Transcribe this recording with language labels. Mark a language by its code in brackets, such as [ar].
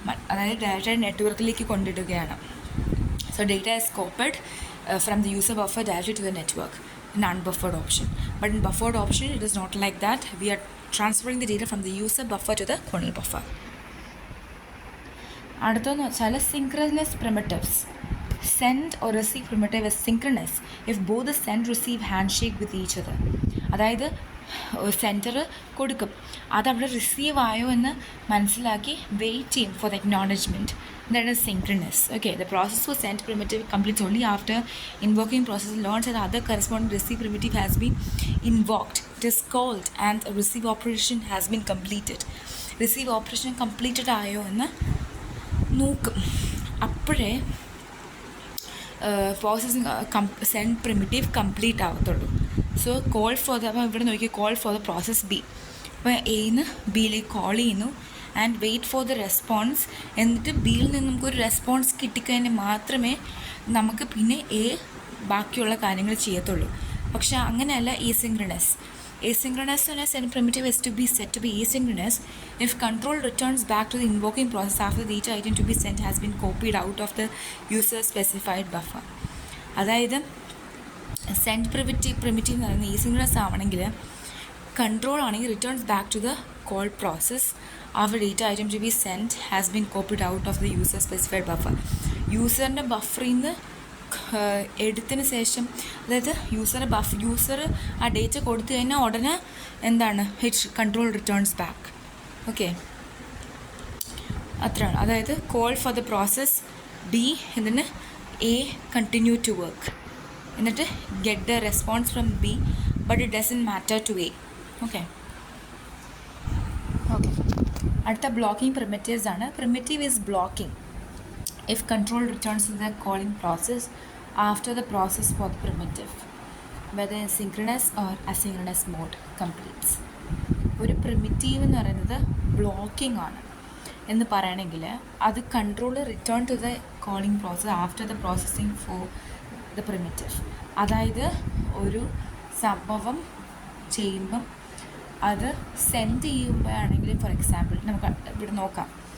[ml] അതായത് ഡയറക്റ്റ് നെറ്റ്വർക്കിലേക്ക് കൊണ്ടിടുകയാണ്. [en] So data is copied from the user buffer directly to the network in unbuffered option. But in buffered option, it is not like that. We are transferring the data from the user buffer to the kernel buffer. [ml] അടുത്തെന്ന് വെച്ചാൽ synchronous primitives. [en] Send or receive primitive is synchronous if both the send receive handshake with each other. [ml] അതായത് centre കൊടുക്കും, അതവിടെ receive ആയോ എന്ന് മനസ്സിലാക്കി [en] Wait ചെയ്യും for the acknowledgement. That is synchronous. Okay, the process for send primitive completes only after invoking process learns that other corresponding receive primitive has been invoked. It is called and a receive operation has been completed. Receive operation completed [ml] ആയോ എന്ന് നോക്കും. അപ്പോഴേ processing send primitive complete ആവത്തുള്ളൂ. So call for the, അപ്പോൾ ഇവിടെ നോക്കി [en] Call for the process B. [ml] അപ്പോൾ എന്ന് ബിയിലേക്ക് call ചെയ്യുന്നു [en] And wait for the response. [ml] എന്നിട്ട് ബിയിൽ നിന്ന് നമുക്കൊരു റെസ്പോൺസ് കിട്ടിക്കഴിഞ്ഞാൽ മാത്രമേ നമുക്ക് പിന്നെ എ ബാക്കിയുള്ള കാര്യങ്ങൾ ചെയ്യത്തുള്ളൂ. പക്ഷേ അങ്ങനെയല്ല asynchronous. [en] Asynchronous send primitive is to be set to be asynchronous if control returns back to the invoking process after the data item to be sent has been copied out of the user specified buffer. [ml] അതായത് send primitive എന്ന് പറയുന്നത് asynchronous ആവണമെങ്കിൽ control ആണെങ്കിൽ [en] Returns back to the call process after data item to be sent has been copied out of the user specified buffer. [ml] യൂസറിൻ്റെ ബഫറിൽ നിന്ന് എടുത്തതിന് ശേഷം, അതായത് user ആ ഡേറ്റ കൊടുത്തു കഴിഞ്ഞാൽ ഉടനെ എന്താണ് hit control returns back. Okay, അത്രയാണ്. അതായത് [en] Call for the process B, എന്നിട്ട് A continue to work, എന്നിട്ട് get the response from B but it doesn't matter to A. [ml] Okay okay അടുത്ത ബ്ലോക്കിംഗ് പ്രിമിറ്റീവ്സ് ആണ്. [en] Primitive is blocking if control returns to the calling process after the process for the primitive, whether in synchronous or asynchronous mode completes. [ml] ഒരു primitive എന്ന് പറയുന്നത് blocking ആണ് എന്ന് പറയണമെങ്കിൽ അത് [en] Control return to the calling process after the processing for the primitive. [ml] അതായത് ഒരു സംഭവം ചെയ്യുമ്പം അത് സെൻഡ് ചെയ്യുമ്പോഴാണെങ്കിൽ, ഫോർ എക്സാമ്പിൾ നമുക്ക് ഇവിടെ നോക്കാം.